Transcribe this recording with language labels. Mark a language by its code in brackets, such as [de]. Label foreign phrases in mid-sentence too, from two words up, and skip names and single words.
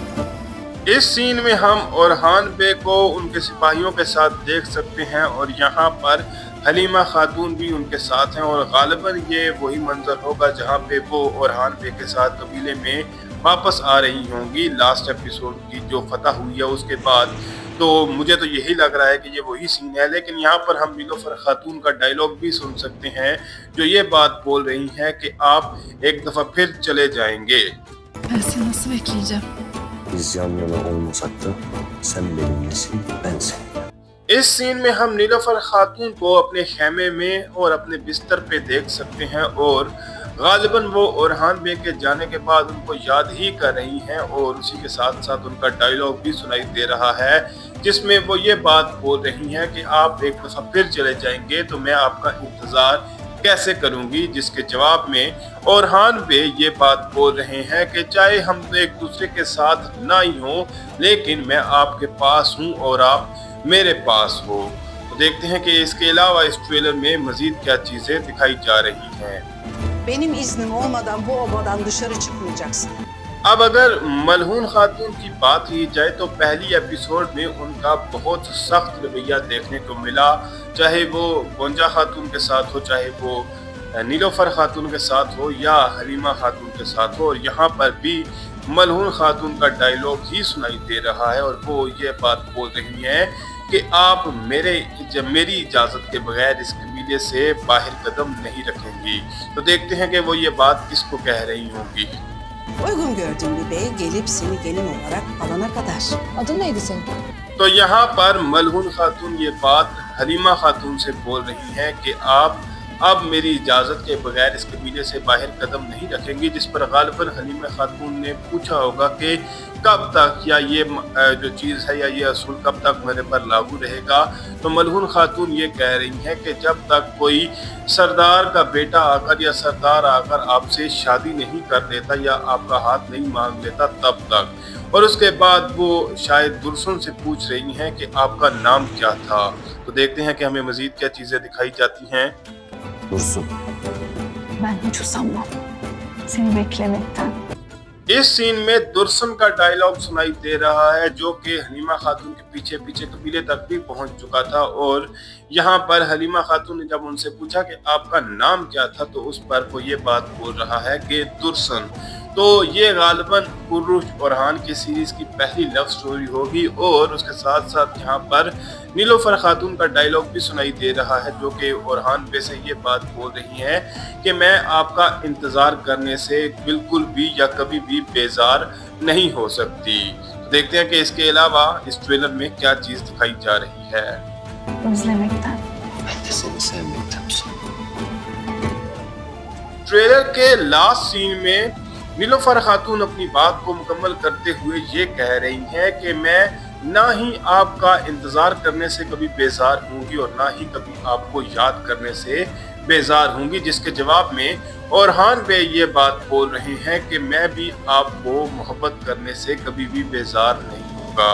[hi] इस सीन में हम ओरहान बे को उनके सिपाहियों के साथ देख सकते हैं और यहाँ पर हलीमा खातून भी उनके साथ हैं और गालिबन ये वही मंजर होगा जहाँ पे वो ओरहान बे के साथ कबीले में वापस आ रही होंगी [en] last episode [hi] की जो फतह हुई है उसके बाद। तो मुझे तो यही लग रहा है कि ये वही सीन है, लेकिन यहाँ पर हम नीलोफर खातून का डायलॉग भी सुन सकते हैं जो ये बात बोल रही हैं कि आप एक दफ़ा फिर चले जाएंगे। [tr] Ben seni nasıl bekleyeceğim? Biz yan yana olmasak da sen benimlesin, ben seninle. [hi] इस सीन में हम नीलोफर खातून को अपने खेमे में और अपने बिस्तर पे देख सकते हैं और गालिबन वो ओरहान बे के जाने के बाद उनको याद ही कर रही हैं और उसी के साथ साथ उनका डायलॉग भी सुनाई दे रहा है जिसमें वो ये बात बोल रही हैं कि आप एक दफ़ा फिर चले जाएंगे तो मैं आपका इंतज़ार कैसे करूंगी, जिसके जवाब में ओरहान बे ये बात बोल रहे हैं कि चाहे हम एक दूसरे के साथ ना ही हों लेकिन मैं आपके पास हूँ और आप मेरे पास हो। तो देखते हैं कि इसके अलावा इस ट्रेलर में मजीद क्या चीज़ें दिखाई जा रही हैं। [tr] Benim iznim olmadan bu obadan dışarı çıkmayacaksın. [hi] अब अगर मलहून खातून की बात की जाए तो पहली एपिसोड में उनका बहुत सख्त रवैया देखने को मिला, चाहे वो गोंजा खातून के साथ हो चाहे वो नीलोफर खातून के साथ हो या हलीमा खातून के साथ हो, और यहाँ पर भी मलहून खातून का डायलॉग ही सुनाई दे रहा है और वो ये बात बोल रही है कि आप मेरी इजाजत के बगैर इस कबीले से बाहर कदम नहीं रखेंगी। तो देखते हैं कि वो ये बात किसको कह रही होंगी। [tr] Uygun gördüğüm bir bey gelip seni gelin olarak alana kadar. Adın neydi senin? [hi] तो यहाँ पर मलहून खातून ये बात हलीमा खातून से बोल रही हैं कि आप अब मेरी इजाज़त के बगैर इस कबीले से बाहर कदम नहीं रखेंगी, जिस पर गालिबन हलीमा खातून ने पूछा होगा कि कब तक, या ये जो चीज़ है या ये असूल कब तक मेरे पर लागू रहेगा। तो मलहून खातून ये कह रही हैं कि जब तक कोई सरदार का बेटा आकर या सरदार आकर आपसे शादी नहीं कर लेता या आपका हाथ नहीं मांग लेता तब तक। और उसके बाद वो शायद दुर्सन से पूछ रही हैं कि आपका नाम क्या था। तो देखते हैं कि हमें मजीद क्या चीज़ें दिखाई जाती हैं। [tr] Dursun. Ben hiç usanmam. Seni beklemekten. [hi] इस सीन में दुर्सन का डायलॉग सुनाई दे रहा है जो कि हलीमा खातून के पीछे पीछे कबीले तक भी पहुंच चुका था। और यहाँ पर हलीमा खातून ने जब उनसे पूछा कि आपका नाम क्या था तो उस पर वो ये बात बोल रहा है कि दुर्सन। तो ये गालिबन उर्रुश ओरहान की सीरीज की पहली लव स्टोरी होगी। और उसके साथ साथ यहाँ पर नीलोफर खातून का डायलॉग भी सुनाई दे रहा है जो कि ओरहान पे से ये बात बोल रही है कि मैं आपका इंतज़ार करने से बिल्कुल भी या कभी भी बेजार नहीं हो सकती। तो देखते हैं कि इसके अलावा इस ट्रेलर में क्या चीज़ दिखाई जा रही है। [tr] Özlemekten. Ben de seni sevmekten sonra. [hi] ट्रेलर के [en] last scene [hi] में नीलोफर खातून अपनी बात को मुकम्मल करते हुए ये कह रही हैं कि मैं ना ही आपका इंतज़ार करने से कभी बेजार होंगी और ना ही कभी आपको याद करने से बेजार होंगी, जिसके जवाब में ओरहान बे ये बात बोल रहे हैं कि मैं भी आपको मोहब्बत करने से कभी भी बेजार नहीं होगा।